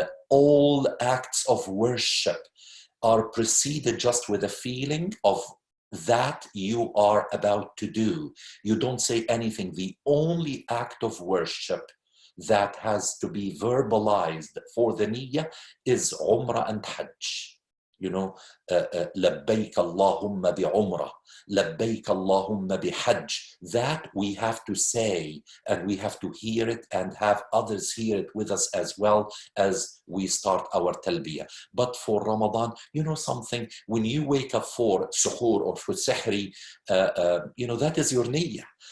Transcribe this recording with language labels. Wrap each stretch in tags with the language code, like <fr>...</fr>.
<en>All acts of worship are preceded just with a feeling of that you are about to do. You don't say anything. The only act of worship that has to be verbalized for the niyyah is Umrah and Hajj.</en> <ar>لبيك اللهم بعمرة, لبيك اللهم بحج.</ar> <en>That we have to say, and we have to hear it and have others hear it with us as well as we start our talbiyah. But for Ramadan, something, when you wake up for suhoor or for sahri, that is your niyyah.</en>